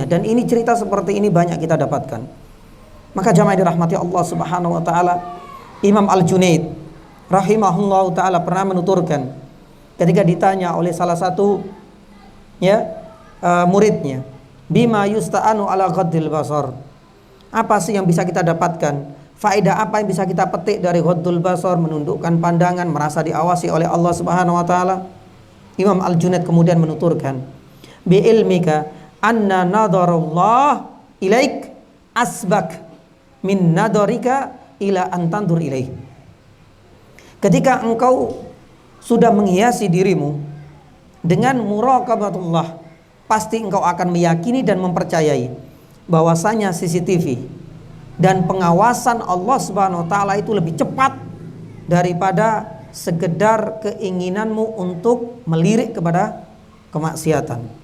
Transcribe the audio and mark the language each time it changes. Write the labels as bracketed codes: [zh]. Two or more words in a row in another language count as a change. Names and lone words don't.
[id] Dan ini cerita seperti ini banyak kita dapatkan. Maka jamaah dirahmati Allah [ar] سبحانه وتعالى, [id] Imam Al-Junaid [ar] رحمه الله تعالى [id] pernah menuturkan ketika ditanya oleh salah satu muridnya, [ar] بما يستعان على غض البصر, [id] apa sih yang bisa kita dapatkan, faedah apa yang bisa kita petik dari [ar] غض البصر, [id] menundukkan pandangan, merasa diawasi oleh Allah [ar] سبحانه وتعالى? [id] Imam Al-Junaid kemudian menuturkan, [ar] بعلمك أن نظر الله إليك أسبق من نظرك إلى أن تنظر إليه. [id] Ketika engkau sudah menghiasi dirimu dengan muraqabatullah, pasti engkau akan meyakini dan mempercayai bahwasanya CCTV dan pengawasan Allah [ar] سبحانه وتعالى [id] itu lebih cepat daripada sekedar keinginanmu untuk melirik kepada kemaksiatan.